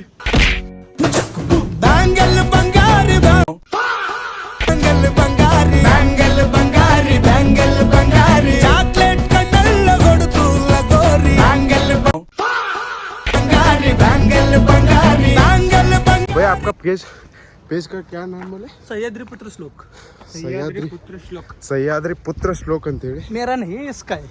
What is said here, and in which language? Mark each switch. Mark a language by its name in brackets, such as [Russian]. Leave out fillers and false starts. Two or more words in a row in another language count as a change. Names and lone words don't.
[Kannada] ಬ್ಯಾಂಗಲ್ ಬಂಗಾರಿ ಬ್ಯಾಂಗಲ್ ಬಂಗಾರಿ ಬ್ಯಾಂಗಲ್ ಬಂಗಾರಿ ಬ್ಯಾಂಗಲ್ ಬಂಗಾರಿ ಚಾಕ್ಲೇಟ್ ಕಣ್ಣಲ್ಲ ಕೊಡುತ್ತು ಲಗೋರಿ ಬ್ಯಾಂಗಲ್ ಬಂಗಾರಿ ಬ್ಯಾಂಗಲ್ ಬಂಗಾರಿ ಬ್ಯಾಂಗಲ್ ಬಂಗಾರಿ [Hindi] भैया आपका पेज का क्या नाम बोले सह्याद्री पुत्र श्लोक सह्याद्री पुत्र श्लोक ಅಂತೇಳಿ मेरा नहीं इसका है